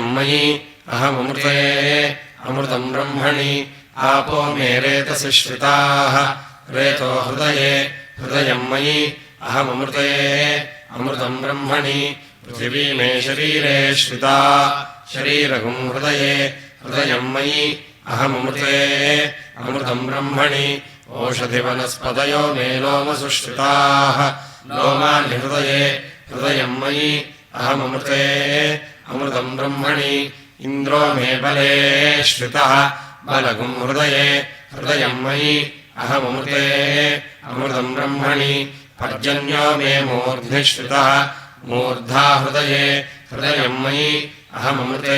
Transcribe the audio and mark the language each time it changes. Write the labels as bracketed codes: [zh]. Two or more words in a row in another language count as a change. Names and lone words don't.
[sa] మయి అహమృతే అమృతం బ్రహ్మణి ఆపో మే రేతసి శ్రితాః రేతో హృదయే హృదయం మయి అహమృతే అమృతం బ్రహ్మణి పృథివీ మే శరీరే శ్రితా శరీరగం హృదయే హృదయం మయి అహమృతే అమృతం బ్రహ్మణి ఓషధి వనస్పతయో మే లోమసు శ్రితాః లోమాని హృదయే హృదయం మయి अहममृते अमृतं ब्रह्मणि इन्द्रो मे बले श्रितः बलगुं हृदये हृदयं मयि अहममृते अमृतं ब्रह्मणि पर्जन्यो मे मूर्ध्नि श्रितः मूर्धा हृदये हृदयं मयि अहममृते